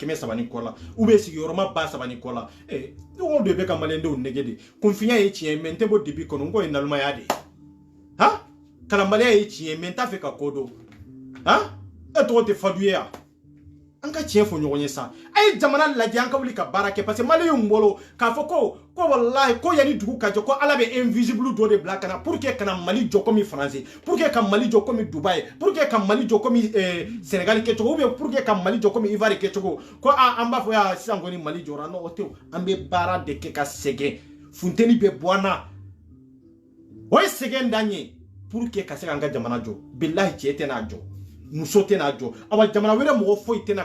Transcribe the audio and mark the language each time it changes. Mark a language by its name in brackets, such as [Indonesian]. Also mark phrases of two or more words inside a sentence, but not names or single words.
[Bambara] 300 ni kɔ la [French] ou bien [Bambara] sigiyɔrɔma 30 ni kɔ la o de bɛ ka maliyɛndenw nɛgɛ de kunfinya ye tiɲɛ mais n tɛ bɔ dibi kɔnɔ n ko ye nalimaya de ha kalanbaliya ye tiɲɛ mais n t'a fɛ ka ko dɔn ha e tɔgɔ tɛ fadu ye ya an ka tiɲɛ fɔ ɲɔgɔn ye sa a ye jamana lajɛ an ka wuli ka baara kɛ [French] parce que [Bambara] maliyɛnw bolo k'a fɔ ko wallahi ko yanni dugu ka jɔ ko ala bɛ invisible dɔ de bila kana [French] pour que [Bambara] kana mali jɔ [French] comme français pour que [Bambara] ka mali jɔ [French] comme dubai pour que [Bambara] ka mali jɔ comme sénégal kɛcogo [French] ou bien pour que [Bambara] ka mali jɔ comme ivoire kɛcogo ko an b'a fɔ ya sisan kɔni mali jɔra non o tɛ an bɛ baara de kɛ ka sɛgɛn funteni bɛ bɔ an na o ye sɛgɛn d'an ye [French] pour que [Bambara] ka se k'an ka jamana jɔ billahi cɛ tɛ n'a jɔ muso tɛ n'a jɔ awa jamana wɛrɛ mɔgɔ foyi tɛ na